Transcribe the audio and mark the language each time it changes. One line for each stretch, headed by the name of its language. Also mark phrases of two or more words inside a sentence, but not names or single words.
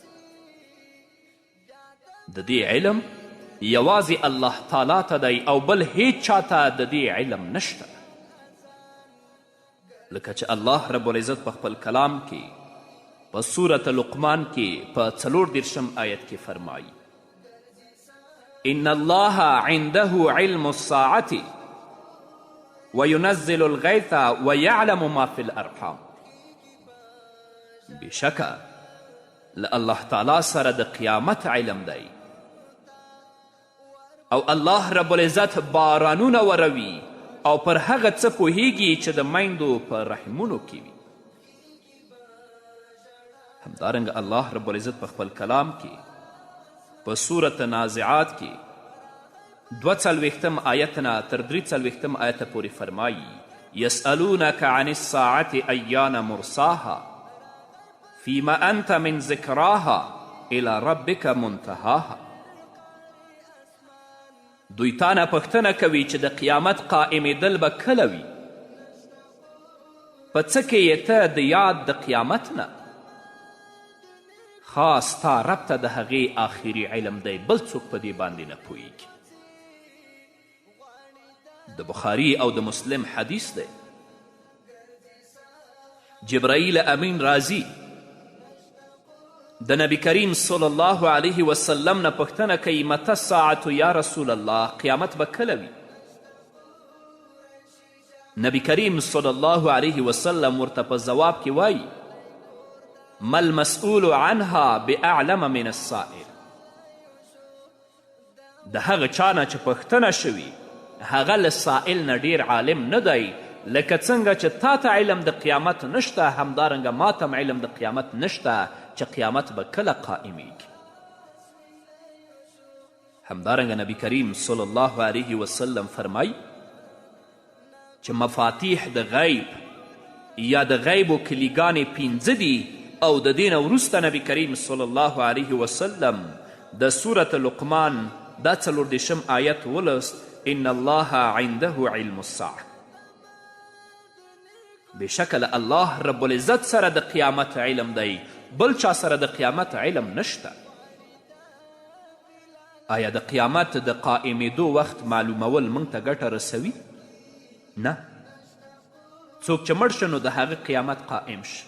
Pashto: د دې علم یوازې الله تعالی ته دی او بل هیڅ چاته د دې علم نشته. لکه چې
Arabic: الله رب العزت
Pashto: په خپل کلام کې په سورة لقمان کې په 34 آیت کې فرمایي:
Arabic: ان الله عنده علم الساعة وينزل الغيث ويعلم ما في الارحام.
Pashto: بشکه له الله تعالی سره د قیامت علم دی او
Arabic: الله رب العزت
Pashto: بارانونه وروي او پر هغه څه پوهیږي چې د میندو په رحمونو کې وي. همدارنګه
Arabic: الله رب العزت
Pashto: په خپل کلام کې په سورة نازعات کې 42 آیت نه تر 43 آیت پورې فرمایي:
Arabic: یسألونک عن الساعة ایان مرساها فیما انت من ذکراها الی ربک منتهاها.
Pashto: دوی تانه پوښتنه کوي چې د قیامت قائمېدل به کله وي، په څه کې یې ته د یاد د قیامت نه؟ خاص تا رب ته د هغې آخري علم دی، بل څوک په دې باندې نه پوهیږي. د بخاري او د مسلم حدیث دی. جبرائیل امین راځي د نبی کریم
Arabic: صلی الله علیه وسلم
Pashto: نه پوښتنه کوي:
Arabic: متى الساعة یا رسول الله،
Pashto: قیامت به کله وي؟ نبی کریم
Arabic: صلی الله علیه وسلم
Pashto: ورته په ځواب کې وایي:
Arabic: ما المسؤول عنها باعلم من السائل.
Pashto: د هغه چا نه چې پوښتنه شوي هغه له سائل نه ډیر عالم نه دی. لکه څنګه چې تا ته علم د قیامت نشته، همدارنګه ما ته علم د قیامت نشته چې قیامت به کله قائمیږي. همدارنګه نبی کریم
Arabic: صلی الله علیه وسلم
Pashto: فرمای چې مفاتیح د غیب یا د غیبو کلیګانې 5 دي او د دین وروسته نبی کریم
Arabic: صلی الله علیه وسلم
Pashto: د سورة لقمان دا 40 آیت ولست:
Arabic: ان الله عنده علم الساعة.
Pashto: بشکل
Arabic: الله رب العزت
Pashto: سره د قیامت علم دی، بل چا سره د قیامت علم نشته. آیا د قیامت د قائمېدو وخت معلومول موږ ته ګټه رسوي؟ نه. څوک چې مړ شه نو د هغه قیامت قائم شه.